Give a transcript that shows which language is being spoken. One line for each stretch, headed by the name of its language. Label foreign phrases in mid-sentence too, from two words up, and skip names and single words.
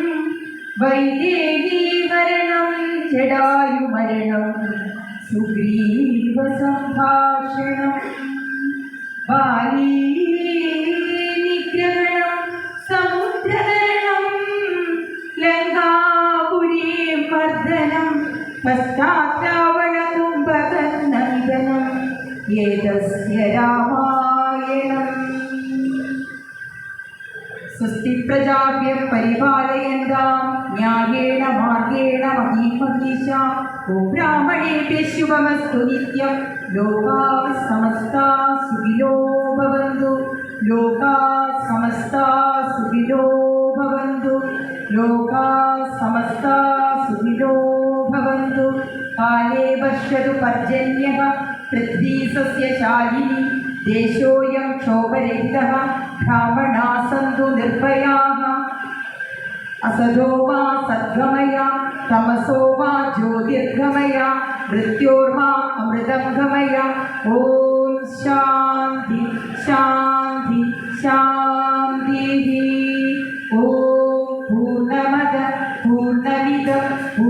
Sanskrit: വൈദേഹീകരണം ജടായുമരണം സുഗ്രീവ സംഭാഷണം ബാലീനിഗ്രഹണം സമുദ്രഹരണം ലങ്കാപുരീം മർദ്ദനം പശ്ചാത്താവണകുംഭകനന്ദനം ഏതസ്യ രാമായണം. സ്വസ്തി പ്രജാഭ്യഃ പരിപാലയന്താം ന്യായേന മാർഗേണ മഹീം മഹീഷാ. ഓം ബ്രാഹ്മണേഭ്യഃ ശുഭമസ്തു നിത്യം. ലോകാഃ സമസ്താഃ സുഖിനോ ഭവന്തു. ലോകാഃ സമസ്താഃ സുഖിനോ ഭവന്തു. ലോകാഃ സമസ്താഃ സുഖിനോ ഭവന്തു. കാലേ വർഷതു പർജന്യഃ പൃഥ്വീ സസ്യശാലിനി. ദേശോऽयं ക്ഷോഭരഹിതः. ബ്രാഹ്മണാः സന്തു നിർഭയാः. असदो वा सद्गमय तमसो वा ज्योतिर्गमय मृत्योर्मा अमृतं गमय. ॐ शान्ति शान्ति शान्तिः. ॐ पूर्णमद पूर्णमिदं